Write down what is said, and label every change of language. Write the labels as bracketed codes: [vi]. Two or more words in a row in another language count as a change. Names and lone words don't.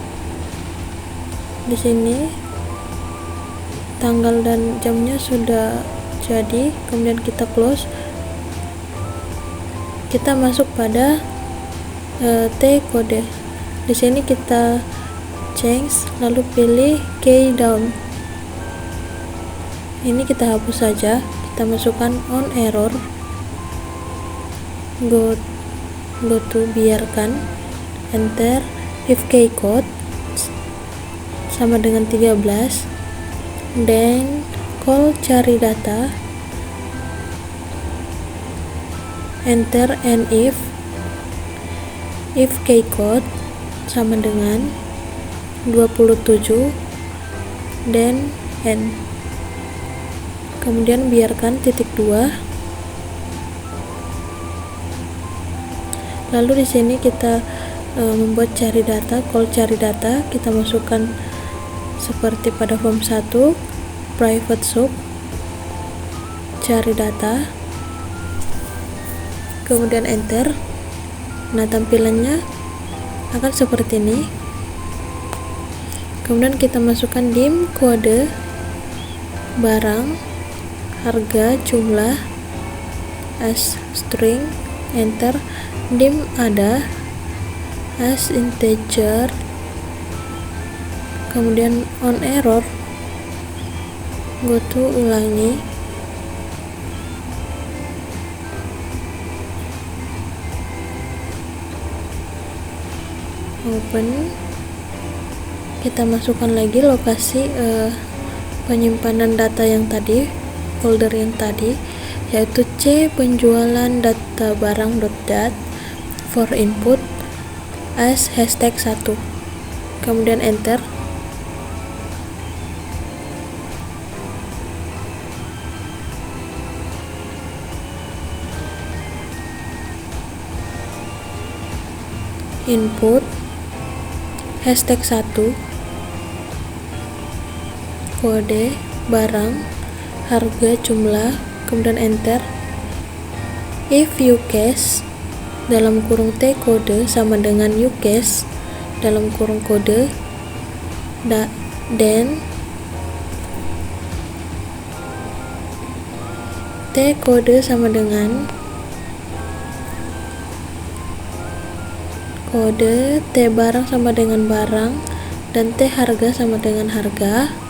[id] Di sini tanggal dan jamnya sudah jadi, kemudian kita close. Kita masuk pada T kode. Di sini kita change, lalu pilih [en] key down. [id] Ini kita hapus saja. Kita masukkan [en] on error, go to [id] biarkan, [en] enter, if key code [id] sama dengan 13, [en] then call [id] cari data, [en] enter and if keycode [id] sama dengan 27 dan n. Kemudian biarkan titik 2. Lalu di sini kita membuat cari data. Kalau cari data kita masukkan seperti pada form 1, [en] private sub, [id] cari data, kemudian enter. Nah, tampilannya akan seperti ini. Kemudian kita masukkan dim kode barang, harga, jumlah, [en] as string, enter. Dim ada, as integer, kemudian on error, go to ulangi, open. [id] Kita masukkan lagi lokasi penyimpanan data yang tadi, folder yang tadi, yaitu C penjualan data barang.dat [en] for input as hashtag 1. [id] Kemudian enter. [en] Input hashtag 1, [id] kode barang, harga, jumlah, kemudian enter. [en] If ucase [id] dalam kurung T kode sama dengan ucase dalam kurung kode, then T kode sama dengan kode, T barang sama dengan barang, dan T harga sama dengan harga.